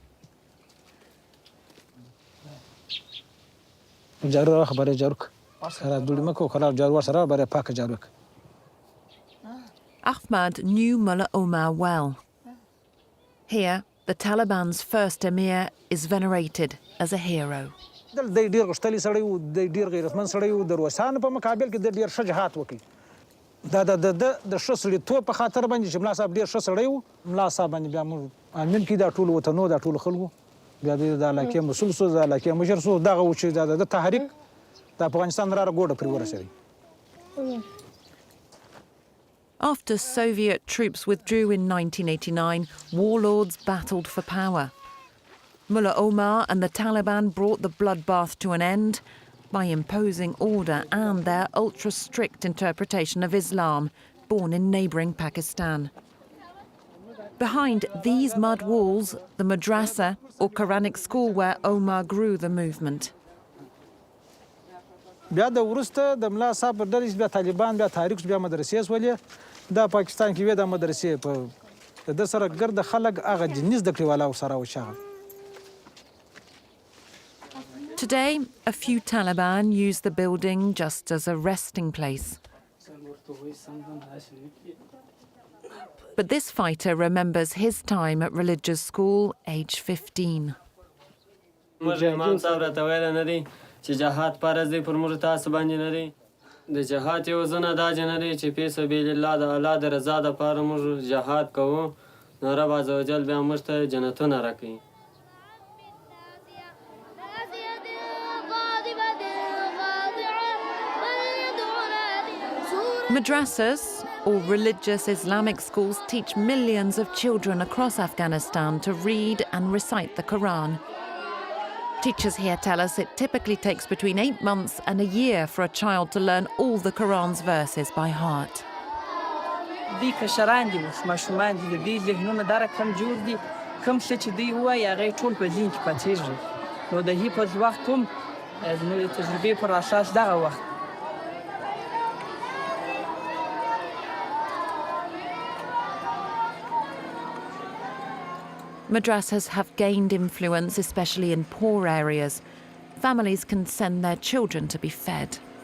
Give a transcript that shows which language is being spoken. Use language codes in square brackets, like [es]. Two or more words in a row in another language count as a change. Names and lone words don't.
[en] Ahmad knew Mullah Omar well. Here, the Taliban's first emir is venerated as a hero. [ps] دی ډېر غښتلی سړی و دی ډېر غیرتمند سړی و د روسانو په مقابل کې د ډېر ښه جهاد وکړي دا د ښه سړیتوب په خاطر باندې چې ملا صاحب ډېر ښه سړی و ملا صاحب باندې بیا موږ امین کړي دا ټولو وطنو دا ټولو خلکو بیا د علاقې مسؤل سو د علاقې مشر سو دغه و چې د تحریک د افغانستان را ګوډه پرې ورسوي. [en] After Soviet troops withdrew in 1989, warlords battled for power. Mullah Omar and the Taliban brought the bloodbath to an end by imposing order and their ultra-strict interpretation of Islam, born in neighbouring Pakistan. Behind these mud walls, the Madrasa, or Quranic school where Omar grew the movement. [ps] بیا د وروسته د ملا صاحب پر ډلې بیا طالبان بیا تحریک بیا مدرسې سولې دا پاکستان کې وې د مدرسې په د سره ګرد خلک هغه دیني زده کړې والا ورسره وشاغل. [en] Today, a few Taliban use the building just as a resting place. But this fighter remembers his time at religious school, age 15. [ps] امام صاحب راته ویل نه دی چې جهاد فرض دی پر موږ تاسو باندې نه دی د جهاد یو ځنه دا نه دی چې په [ar] سبیل الله [ps] د الله د رضا دپاره موږ جهاد کوو نو [ar] رب عزوجل [ps] بیا موږ ته جنتونه راکوي. [en] Madrasas, or religious Islamic schools, teach millions of children across Afghanistan to read and recite the Quran. Teachers here tell us it typically takes between 8 months and a year for a child to learn all the Quran's verses by heart. [ps] دی کشران دي اوس ماشومان دي د دې ذهنونه دا رقم جوړ دي کوم څه چې دوی ووایي هغه یې ټول په ذهن کې پاتېږي نو د حفظ وخت هم زموږ د تجربې پر اساس دغه وخت [en] Madrasas have gained influence, especially in poor areas. Families can send their children to be fed.